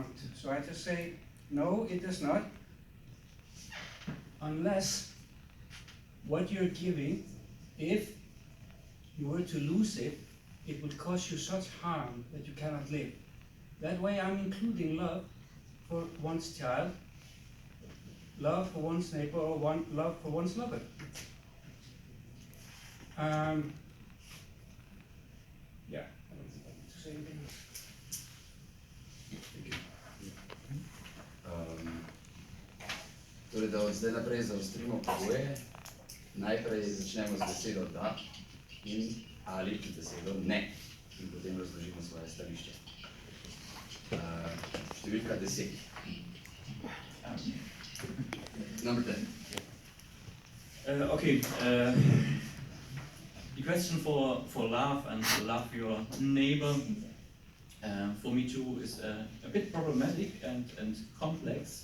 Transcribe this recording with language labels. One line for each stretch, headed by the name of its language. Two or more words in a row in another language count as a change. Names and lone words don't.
English: So I just say, no, it does not, unless what you're giving, if you were to lose it, it would cause you such harm that you cannot live. That way I'm including love for one's child, love for one's neighbor, or love for one's lover. Yeah, I don't think I need to say anything else.
Slovenian: Torej, da od zdaj naprej zaostrimo pogoje, najprej začnemo z besedo da in ali z besedo ne in potem razložimo svoje stališče. Številka 10.
English: Number 10. Okay, the question for love and to love your neighbor, for me too, is a bit problematic and complex.